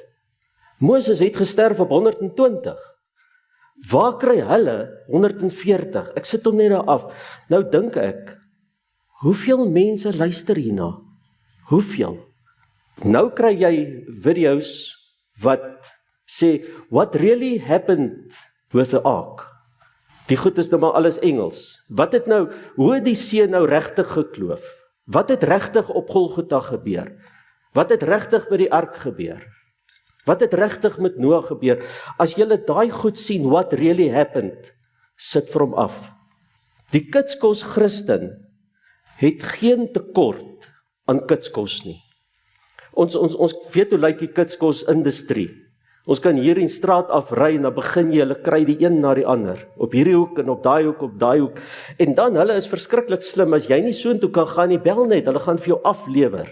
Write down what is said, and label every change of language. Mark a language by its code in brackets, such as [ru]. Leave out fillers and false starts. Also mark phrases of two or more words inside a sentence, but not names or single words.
[af] Moses het gesterf op 120. Waar kry hulle 140? Ek sit hom net daar af. Nou dink ek, hoeveel mense luister hierna? Hoeveel? Nou kry jy video's wat sê, [en] what really happened with the ark? [af] Die goed is nou maar alles Engels. Wat het nou, hoe het die see nou regtig gekloof? Wat het regtig op Golgotha gebeur? Wat het regtig met die ark gebeur? Wat het regtig met Noah gebeur? As julle daai goed sien, [en] what really happened, [af] sit vir hom af. Die kitskos Christen het geen tekort aan kitskos nie. Ons weet hoe lyk die kitskos industrie. Ons kan hier in straat afry en dan begin jy, hulle kry die een na die ander. Op hierdie hoek en op daai hoek. En dan, hulle is verskriklik slim, as jy nie soontoe kan gaan nie, bel net, hulle gaan vir jou aflewer.